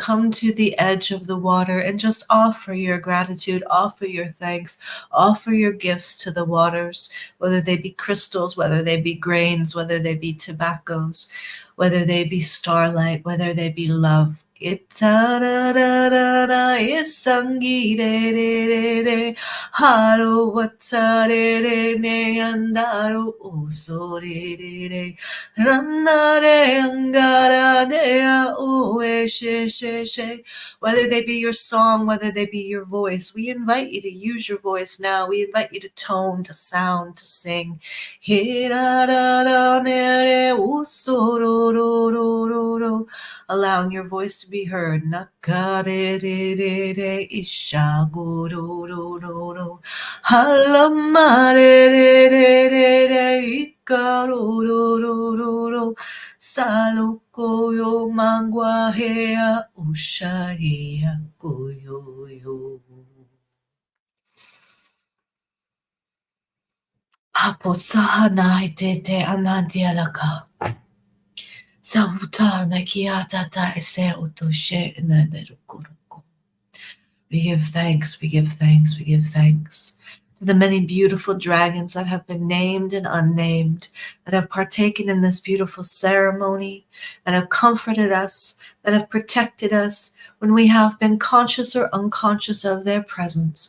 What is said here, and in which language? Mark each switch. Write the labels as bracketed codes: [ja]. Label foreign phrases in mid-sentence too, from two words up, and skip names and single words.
[en] Come to the edge of the water and just offer your gratitude, offer your thanks, offer your gifts to the waters, whether they be crystals, whether they be grains, whether they be tobaccos, whether they be starlight, whether they be love. Itarararara, isangi re re re re, haro watare re ne andaro oso re re re. Ranare angara dea ue she she she. Whether they be your song, whether they be your voice, we invite you to use your voice now. We invite you to tone, to sound, to sing. Hirarara usororororo. Allowing your voice to be heard. Nakarerere ishagorororo. Halamarerere ikarorororo. Salokoyo mangwahea ushaya koyoyo. Haposaha tete anandialaka. Sautana kiatata ese utoshe nanerukuruku. We give thanks, we give thanks, we give thanks to the many beautiful dragons that have been named and unnamed, that have partaken in this beautiful ceremony, that have comforted us, that have protected us when we have been conscious or unconscious of their presence.